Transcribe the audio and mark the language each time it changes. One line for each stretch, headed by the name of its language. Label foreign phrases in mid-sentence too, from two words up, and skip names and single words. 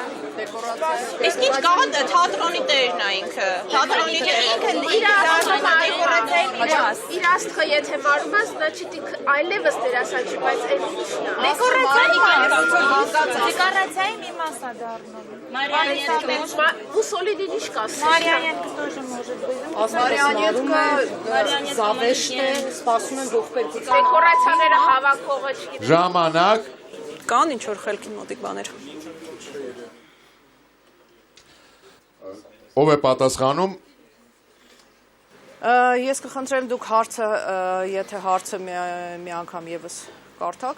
Armenian: իսկ ինչ կարող է թատրոնի տերն է ինքը, թատրոնի տերն Իր աստղը եթե մարում ես, значит այլևս դերասան չի, բայց այն ինչն է։ Դեկորացիայի մի մաս է դառնում։ Մուսոլինին ինչ կասես։ Մարիանյանքը
Russian: тоже может быть։
Armenian: Մարիանյանը զավեշտ է, սպասում են ողբերգության։ Դեկորացիաները հավաքողը չի։ ժամանակ, Կան ինչ որ խելքի մոտիկ բաներ։ ով է պատասխանում, Ես կխնդրեմ դուք հարցը, եթե հարցը մի անգամ եւս կարդաք։